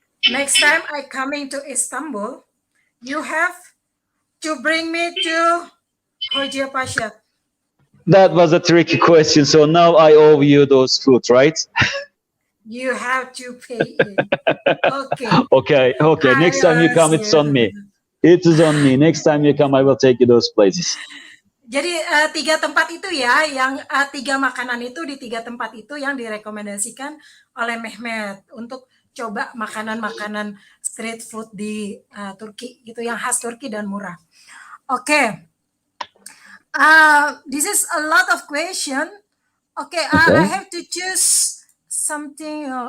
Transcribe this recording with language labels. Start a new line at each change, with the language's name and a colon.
English: Next time I coming to Istanbul, you have to bring me to Hoca Paşa. That was a tricky question. So now I owe you those food, right? You have to pay it. Okay. Okay. Next time you come, it's on me. It is on me. Next time you come, I will take you those places.
Indonesian: Jadi 3 tempat itu ya, yang 3 makanan itu di 3 tempat itu yang direkomendasikan oleh Mehmet untuk coba makanan-makanan street food di Turki gitu, yang khas Turki dan murah. Oke.
English: This is a lot of question. Okay, I have to choose something.